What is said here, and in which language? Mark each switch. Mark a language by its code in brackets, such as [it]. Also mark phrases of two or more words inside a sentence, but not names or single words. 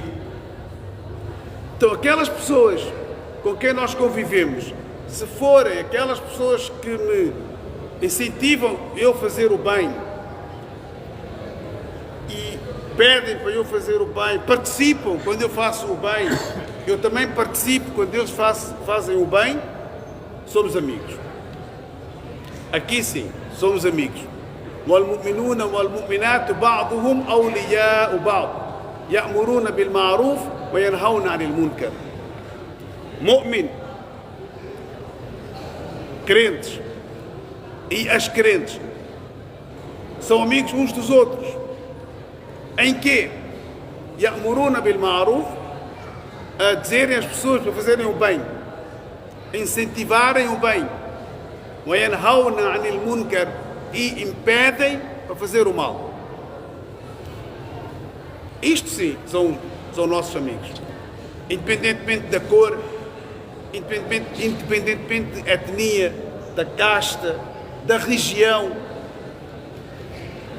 [pt] Então, aquelas pessoas com quem nós convivemos, se forem aquelas pessoas que me incentivam eu fazer o bem e pedem para eu fazer o bem, participam quando eu faço o bem, eu também participo quando eles fazem o bem, somos amigos. Aqui sim, somos amigos. [ar] وَالْمُؤْمِنُونَ وَالْمُؤْمِنَاتُ بَعْضُهُمْ أَوْلِيَاءُ بَعْضٍ يَأْمُرُونَ بِالْمَعْرُوفِ وَيَنْهَوْنَ عَنِ الْمُنكَرِ. [pt] Mu'min, crentes e as crentes são amigos uns dos outros. Em que? [ar] يَأْمُرُونَ بِالْمَعْرُوفِ, [pt] a dizerem às pessoas para fazerem o bem, incentivarem o bem. [ar] وَيَنْهَوْنَ عَنِ الْمُنكَرِ, [pt] e impedem para fazer o mal. Isto sim são nossos amigos, independentemente da cor, independentemente da etnia, da casta, da região.